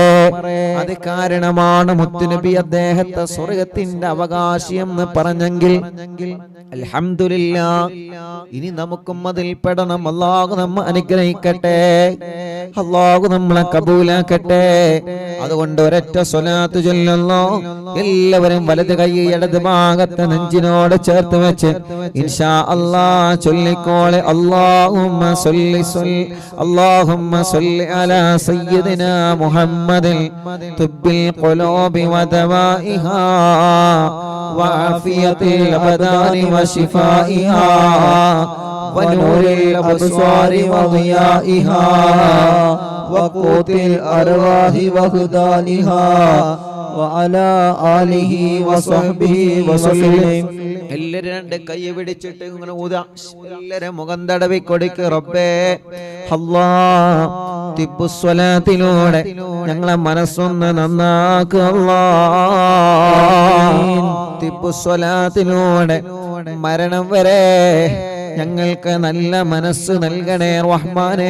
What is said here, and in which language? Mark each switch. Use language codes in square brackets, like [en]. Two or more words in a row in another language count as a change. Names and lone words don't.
[ml] അത് കാരണമാണ് മുത്തുനബി അദ്ദേഹത്തെ സ്വർഗത്തിന്റെ അവകാശി എന്ന് പറഞ്ഞെങ്കിൽ അൽഹംദുലില്ലാഹ്, ഇനി നമുക്കും അതിൽ പെടണം. അല്ലാഹു നമ്മെ അനുഗ്രഹിക്കട്ടെ, അല്ലാഹു നമ്മളെ കബൂലാക്കട്ടെ. അതുകൊണ്ട് ഒരൊറ്റ സ്വലാത്ത് ചൊല്ലുന്നു. എല്ലാവരും വലത് കൈ ഇടത് ഭാഗത്തെ നെഞ്ചിനോട് ചേർത്ത് വെച്ച് [ar] إن شاء الله [ml] ചൊല്ലിക്കോളെ. [ar] اللهم صل على سيدنا محمد طب القلوب ودوائها وعافية الأبدان وشفائها ونور الأبصار وضيائها وقوت الأرواح وهدانها وعلى آله وصحبه وسلم. [ml] എല്ലാരും രണ്ട് കൈ പിടിച്ചിട്ട് ഇങ്ങനെ ഊതാ. എല്ലാരും മുഖം തടവി കൊടുക്ക്. റബ്ബേ അല്ലാഹ്, തിബ്ബുസ്വലാത്തിലൂടെ ഞങ്ങളെ മനസ്സൊന്ന് നന്നാക്കുക അല്ലാഹ്. തിബ്ബുസ്വലാത്തിലൂടെ മരണം വരെ ഞങ്ങൾക്ക് നല്ല മനസ്സ് നൽകണേ റഹ്മാനേ.